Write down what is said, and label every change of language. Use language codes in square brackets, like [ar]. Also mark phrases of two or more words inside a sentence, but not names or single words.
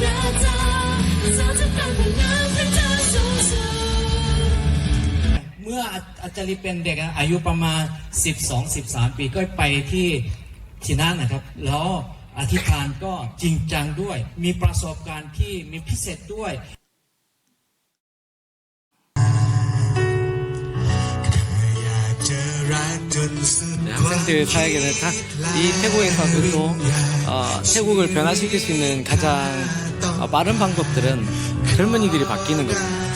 [th] เมื่ออาจารย์เป็นเด็กอายุประมาณ 12-13 ปีก็ไปที่นั่นนะครับ แล้วอธิษฐานก็จริงจังด้วย มีประสบการณ์ที่มีพิเศษด้วย [ko] 네, 학생들 사이에는 이 태국에서도 태국을 변화시킬 수 있는 가장 빠른 방법들은 젊은이들이 바뀌는 겁니다.